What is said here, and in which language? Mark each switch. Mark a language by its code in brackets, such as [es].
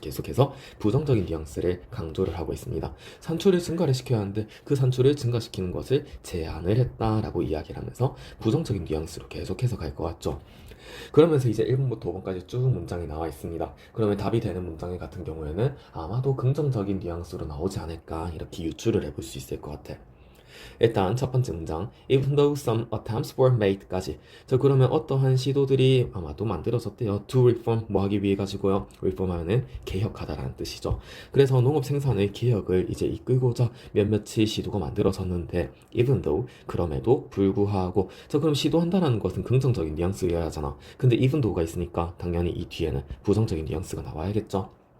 [ko] 계속해서 부정적인 뉘앙스를 강조를 하고 있습니다. 산출을 증가를 시켜야 하는데 그 산출을 증가시키는 것을 제한을 했다라고 이야기를 하면서 부정적인 뉘앙스로 계속해서 갈 것 같죠. 그러면서 이제 1번부터 5번까지 쭉 문장이 나와 있습니다. 그러면 답이 되는 문장 같은 경우에는 아마도 긍정적인 뉘앙스로 나오지 않을까 이렇게 유추를 해볼 수 있을 것 같아. 일단 첫 번째 문장 [en] Even though some attempts were made까지. [ko] 자, 그러면 어떠한 시도들이 아마도 만들어졌대요. [en] To reform [ko] 뭐 하기 위해 가지고요. reform하면은 개혁하다라는 뜻이죠. 그래서 농업 생산의 개혁을 이제 이끌고자 몇몇의 시도가 만들어졌는데 [en] even though [ko] 그럼에도 불구하고. 자, 그럼 시도한다라는 것은 긍정적인 뉘앙스여야 하잖아. 근데 [en] even though [ko] 가 있으니까 당연히 이 뒤에는 부정적인 뉘앙스가 나와야겠죠.